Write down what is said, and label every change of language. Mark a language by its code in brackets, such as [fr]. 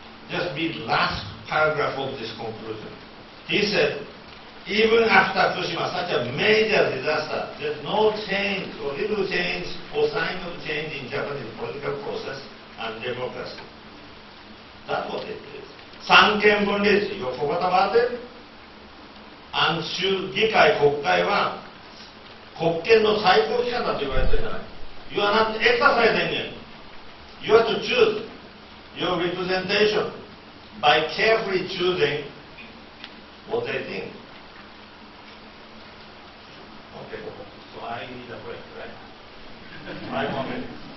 [en] Just read last paragraph of this conclusion. He said, even after Fukushima, such a major disaster, there's no change or little change or sign of change in Japanese political process and democracy. That's what it is. 三権分立 you forgot about it? [ja] And 議会国会は国権の最高機関だと言われてるじゃない。 [en] You are not exercising it. You have to choose your representation by carefully choosing what they think. Okay, so I need a break, right? 5 more minutes.